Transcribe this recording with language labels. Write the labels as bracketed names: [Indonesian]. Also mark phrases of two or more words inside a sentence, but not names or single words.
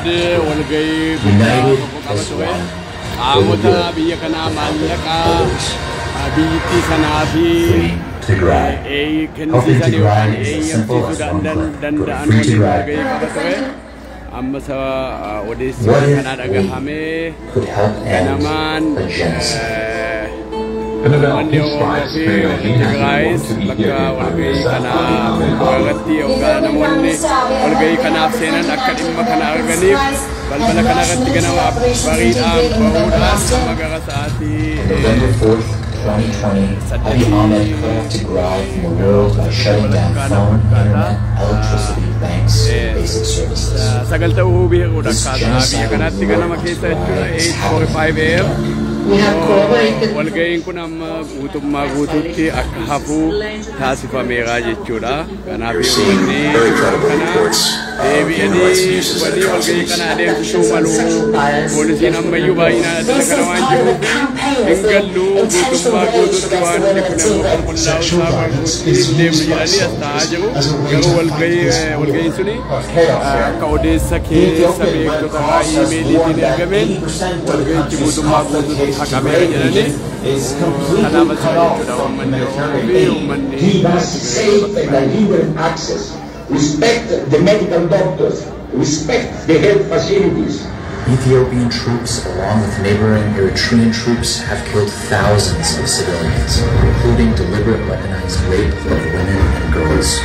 [English] United as one for the good of Free Tigray. Helping Tigray is as simple as one click. Go to Free Tigray. What if we could help end a genocide? [Oromo] Wanti Oromoo fi Tigraayis bakka walgahii kanaa irratti yookaan namoonni walgahii kanaaf seenan akka dhimma kana arganiif balbala kana irratti ganama bariidhaan bahuudhaan amma gara sa'aatii [English] 2020, Abiy Ahmed cut off Tigray from the world by shutting down phone, internet, electricity, banks, and basic services. This genocidal war on Tigray is happening. We have corroborated [Oromo] walgahiin kun amma guutummaa guutuutti akka hafuu taasifameera jechuudha. Kanaaf uummanni deebi'anii walii walgahii kana adeemsisuu malu. Poolisiin ammayyuu baay'inaan adda kana waan jiruuf hin gallu guutummaa guutuutti waan qulqullaa'u isaa deemnu jedhanii as taa'aa jiru. Garuu walgahiin suni akka odeessa keessa beektota iimeeliitiin ergameen walgahichi guutummaa guutuutti [English] is completely cut off from humanitarian aid. Give us safe and human access. Respect the medical doctors. Respect the health facilities. Ethiopian troops, along with neighboring Eritrean troops, have killed thousands of civilians, including deliberate weaponized rape of women and girls.